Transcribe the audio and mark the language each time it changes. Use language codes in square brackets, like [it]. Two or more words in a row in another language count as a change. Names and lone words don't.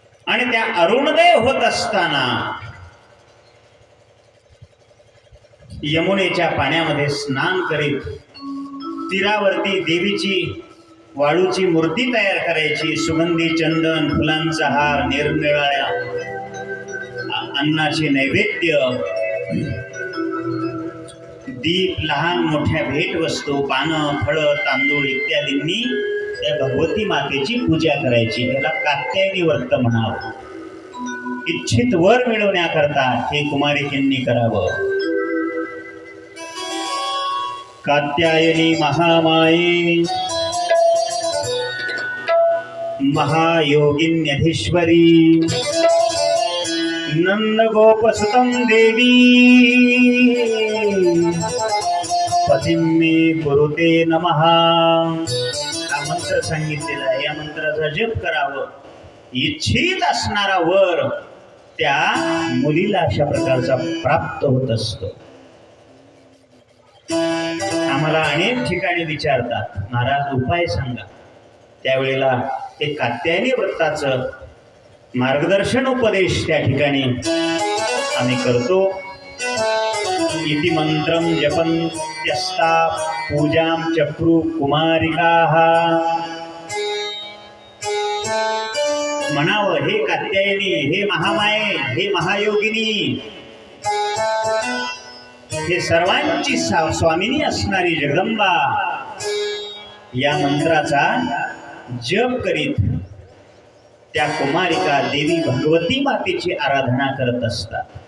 [mr] आणि त्या अरुणोदय होत असताना यमुनेच्या पाण्यामध्ये स्नान करीत तीरावरती देवीची वाळूची मूर्ती तयार करायची, सुगंधी चंदन, फुलांचा हार, निरनिराळ्या अन्नाचे नैवेद्य, दीप, लहान मोठ्या भेटवस्तू, पानं, फळं, तांदूळ इत्यादींनी त्या भगवती मातेची पूजा करायची. त्याला कात्यायनी व्रत म्हणावं. इच्छित वर मिळवण्याकरता हे कुमारिकांनी करावं. [sa] कात्यायनी महामाये महायोगिन्यधीश्वरी नंद गोपसुतं देवी पतिं मे कुरुते नमः. [mr] हा मंत्र सांगितलेला आहे. या मंत्राचा जप करावं. इच्छित असणारा वर त्या मुलीला अशा प्रकारचा प्राप्त होत असतो. आम्हाला अनेक ठिकाणी विचारतात, महाराज उपाय सांगा. त्यावेळेला ते कात्यायनी व्रताचं मार्गदर्शन उपदेश त्या ठिकाणी आम्ही करतो. [sa] इति मंत्रम जपन्त्यस्ता पूजां चक्रू कुमारिकाः. [mr] म्हणावं, हे कात्यायनी, हे महामाये, हे महायोगिनी, हे सर्वांची स्वामिनी असणारी जगदंबा, या मंत्राचा जप करीत त्या कुमारिका देवी भगवती मातेची आराधना करत असतात.